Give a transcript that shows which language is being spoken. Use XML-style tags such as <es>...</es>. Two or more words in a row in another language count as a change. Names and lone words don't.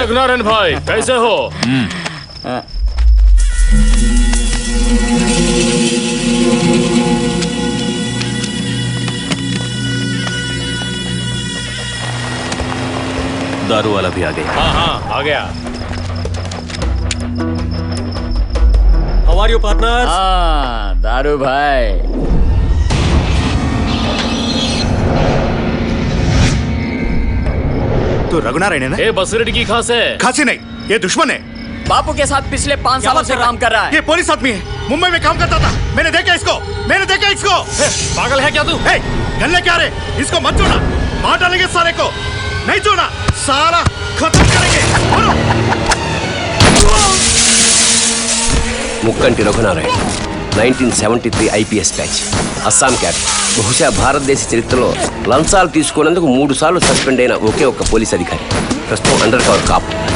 <hi>रघुनारायण भाई, कैसे हो? दारू वाला भी आ गया। हाँ हाँ आ गया।</hi> <en>How are you partners?</en> <hi>हाँ दारू भाई। तू रघुनारायण है ना? ए बसरेड्डी की खास है। खांसी नहीं, ये दुश्मन है। बापू के साथ पिछले 5 सालों से काम कर रहा है। ये पुलिस आदमी है, मुंबई में काम करता था। मैंने देखा इसको। पागल है क्या तू? हे, गन लेके आ रहे, इसको मत छोड़ना, मार डालेंगे सारे को। नहीं छोड़ना, सारा खत्म करेंगे। बोलो।</hi> <te>ముక్కంటి రఘునారాయణ, 1973 ఐపీఎస్ బ్యాచ్, అస్సాం క్యాడర్. బహుశా భారతదేశ చరిత్రలో లంచాలు తీసుకున్నందుకు 3 సార్లు సస్పెండ్ అయిన ఒకే ఒక్క పోలీస్ అధికారి. ప్రస్తుతం</te> <en>under cover cop.</en>